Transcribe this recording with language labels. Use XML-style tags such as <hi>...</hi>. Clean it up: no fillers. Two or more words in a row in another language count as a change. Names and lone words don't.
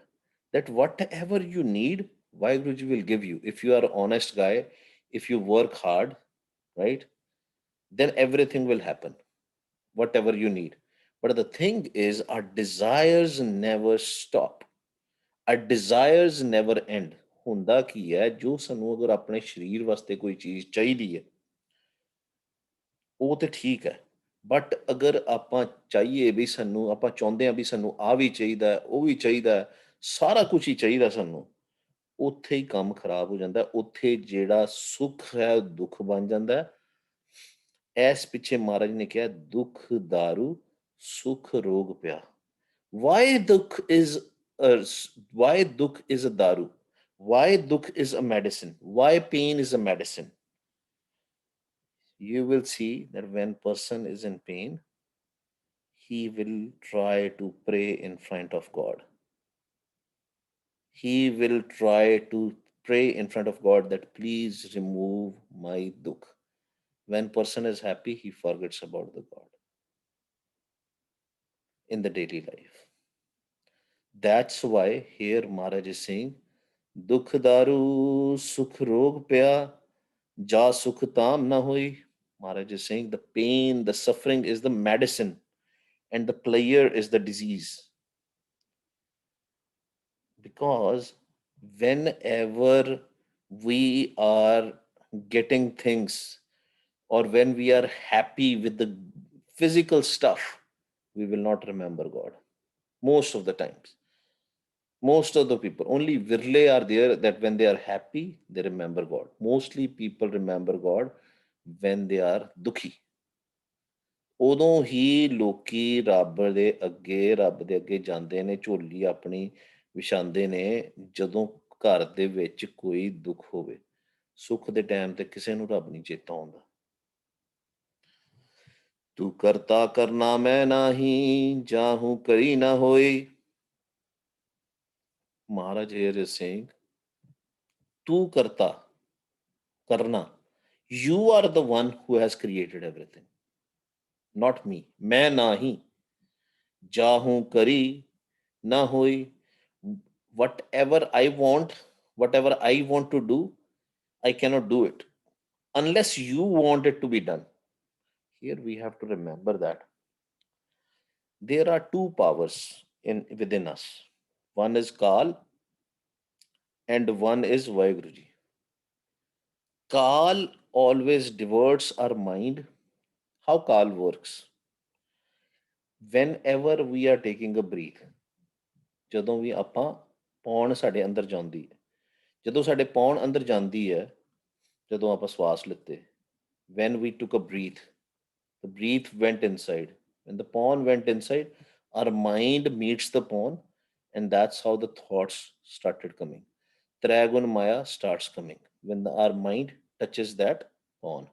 <en>That whatever you need, Vaheguruji will give you. If you are an honest guy, if you work hard, right, then everything will happen, whatever you need. But the thing is, our desires never stop. Our desires never end.</en> <pa>ਹੁੰਦਾ ਕੀ ਹੈ, ਜੋ ਸਾਨੂੰ ਅਗਰ ਆਪਣੇ ਸਰੀਰ ਵਾਸਤੇ ਕੋਈ ਚੀਜ਼ ਚਾਹੀਦੀ ਹੈ, ਉਹ ਤੇ ਠੀਕ ਹੈ। ਬਟ ਅਗਰ ਆਪਾਂ ਚਾਹੀਏ ਵੀ ਸਾਨੂੰ, ਆਪਾਂ ਚਾਹੁੰਦੇ ਹਾਂ ਵੀ ਸਾਨੂੰ ਆ ਵੀ ਚਾਹੀਦਾ ਹੈ, ਉਹ ਵੀ ਚਾਹੀਦਾ ਹੈ, ਸਾਰਾ ਕੁਝ ਹੀ ਚਾਹੀਦਾ ਸਾਨੂੰ, ਉੱਥੇ ਹੀ ਕੰਮ ਖਰਾਬ ਹੋ ਜਾਂਦਾ ਹੈ। ਉੱਥੇ ਜਿਹੜਾ ਸੁੱਖ ਹੈ ਉਹ ਦੁੱਖ ਬਣ ਜਾਂਦਾ ਹੈ। ਇਸ ਪਿੱਛੇ ਮਹਾਰਾਜ ਨੇ ਕਿਹਾ ਦੁੱਖ ਦਾਰੂ ਸੁਖ ਰੋਗ ਪਿਆ।</pa> <en>why dukh is why dukh is a daru, why dukh is a medicine, why pain is a medicine? You will see that when person is in pain, he will try to pray in front of God. He will try to pray in front of God that please remove my dukh. When person is happy, he forgets about the God in the daily life. That's why here Maharaj is saying,</en> <pa>ਦੁੱਖ ਦਾਰੂ ਸੁੱਖ ਰੋਗ ਪਿਆ, ਜਾ ਸੁੱਖ ਤਮ ਨਾ ਹੂਈ.</pa> <en>Maharaj is saying the pain, the suffering is the medicine, and the player is the disease. Because whenever we are getting things, or when we are happy with the physical stuff, we will not remember God most of the times. Most of the people, only virle are there that when they are happy they remember God. Mostly people remember God when they are dukhi.</en> <pa>ਉਦੋਂ ਹੀ ਲੋਕੀ ਰੱਬ ਦੇ ਅੱਗੇ ਜਾਂਦੇ ਨੇ, ਝੋਲੀ ਆਪਣੀ ਵਿਛਾਉਂਦੇ ਨੇ, ਜਦੋਂ ਘਰ ਦੇ ਵਿੱਚ ਕੋਈ ਦੁੱਖ ਹੋਵੇ। ਸੁੱਖ ਦੇ ਟਾਈਮ ਤੇ ਕਿਸੇ ਨੂੰ ਰੱਬ ਨਹੀਂ ਚੇਤਾ ਆਉਂਦਾ। ਤੂੰ ਕਰਤਾ ਕਰਨਾ ਮੈਂ ਨਾਹੀਂ, ਜਾਹੂ ਕਰੀ ਨਾ ਹੋਈ।</pa> <en>Maharaj here is saying,</en> <pa>ਤੂੰ ਕਰਤਾ, ਕਰਨਾ.</pa> <en>You are the one who has created everything, not me.</en> <pa>ਮੈਂ ਨਾਹੀ, ਜਾਹੂੰ ਕਰੀ ਨਾ ਹੋਈ.</pa> <en>Whatever I want, whatever I want to do, I cannot do it unless you want it to be done. Here we have to remember that there are two powers in within us. One is Kal and one is Vaiguruji. Kal always diverts our mind. How Kal works? Whenever we are taking a breath,</en> <pa>ਜਦੋਂ ਵੀ ਆਪਾਂ ਪੌਣ ਸਾਡੇ ਅੰਦਰ ਜਾਂਦੀ ਹੈ, ਜਦੋਂ ਸਾਡੇ ਪੌਣ ਅੰਦਰ ਜਾਂਦੀ ਹੈ, ਜਦੋਂ ਆਪਾਂ ਸਵਾਸ ਲਿੱਤੇ,</pa> <en>when we took a breath, the breath went inside. When the pawn went inside, our mind meets the pawn, and that's how the thoughts started coming. Trigun Maya starts coming when our mind touches that pawn.</en>